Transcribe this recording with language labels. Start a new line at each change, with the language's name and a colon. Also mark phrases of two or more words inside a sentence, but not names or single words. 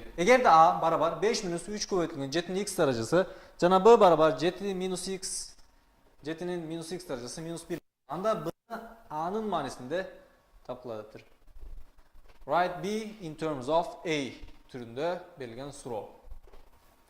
Kyrgyz: Эгерде a барабар 5 минус 3 көбөйтүлгөн 7-нин x даражасы жана b барабар 7 минус x 7-нин минус x даражасы минус 1, анда b a-нын маанисинде тапкыладыптыр.
English: Write b in terms of a
Kyrgyz: түрүндө берилген суроо.